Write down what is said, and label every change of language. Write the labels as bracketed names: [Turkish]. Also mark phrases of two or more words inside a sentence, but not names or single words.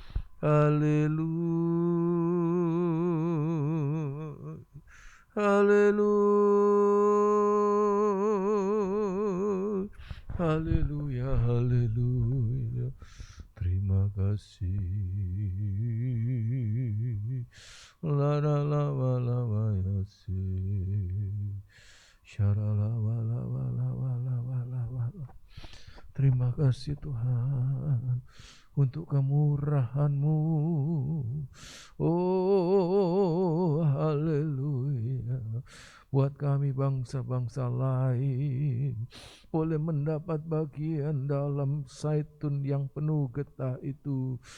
[Indonesian] Haleluya. Haleluya. Haleluya. Haleluya. Terima kasih. La la la la la la yasi. Syarala wala wala wala wala wala. Terima kasih Tuhan untuk kemurahan-Mu. Oh, haleluya. Buat kami bangsa-bangsa lain boleh mendapat bagian dalam zaitun yang penuh getah itu.